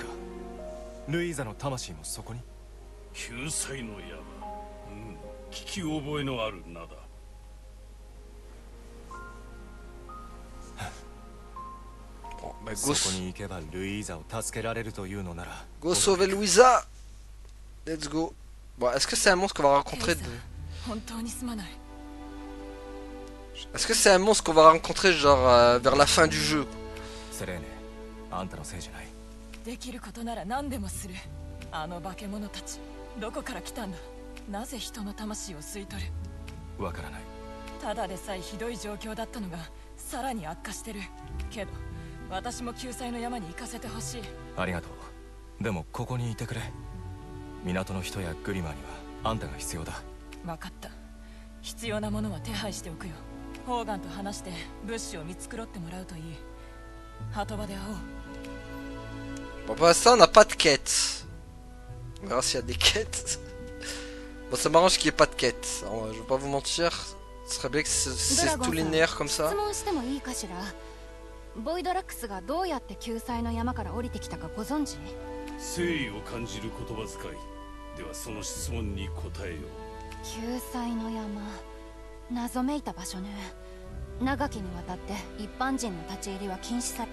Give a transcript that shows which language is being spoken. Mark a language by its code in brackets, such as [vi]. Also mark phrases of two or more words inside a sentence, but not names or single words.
[ja] ルイーザの魂もそこに？救済の山、聞き覚えのある名だ。そこに行けばルイーザを助けられるというのなら。 [en] Go sauver Louisa. Let's go. [fr] Bon, est-ce que c'est un monstre qu'on va rencontrer Est-ce que c'est un monstre qu'on va rencontrer genre vers la fin du jeu? [ja] セレーネ、あんたのせいじゃない。できることなら何でもする。あの化け物たち、どこから来たんだ？なぜ人の魂を吸い取る？わからない。ただでさえひどい状況だったのがさらに悪化してる。けど私も救済の山に行かせてほしい。ありがとう。でもここにいてくれ。港の人やグリマーにはあんたが必要だ。分かった。必要なものは手配しておくよ。ホーガンと話して物資を見繕ってもらうといい。鳩場で会おう。 [fr] Bon, pour l'instant, on n'a pas de quête. On verra s'il y a des quêtes. Bon, ça m'arrange qu'il n'y ait pas de quête. Alors, je vais pas vous mentir. Ce serait bien que c'est tout linéaire comme ça. [ja] ボイドラックスがどうやって救済の山から降りてきたかご存知？誠意を感じる言葉遣い。ではその質問に答えよう。救済の山、謎めいた場所ね。長きにわたって一般人の立ち入りは禁止さ。